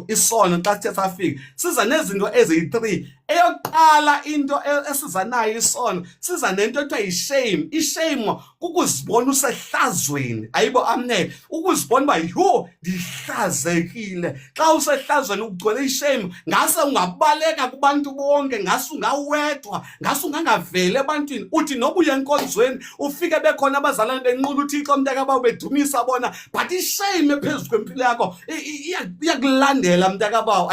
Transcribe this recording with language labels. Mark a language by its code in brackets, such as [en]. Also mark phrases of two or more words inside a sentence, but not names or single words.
[xh] Isono xa sithe safika siza nezinto eziyi-3. Eyokuqala into esiza nayo isono, siza nento ekuthiwa yishame. Ishame kukuzibona usehlazweni. Ayibo, amen. Ukuzibona uba yho ndihlazekile. Xa usehlazweni ugcwele ishame, ngase ungabaleka kubantu bonke, ngase ungawedwa, ngase ungangaveli ebantwini. Uthi noba uye enkonzweni ufike bekhona abazalwane benqula uThixo mntakababa bedumisa bona, but ishame phezu kwempilo yakho iyakulandela mntakabawo.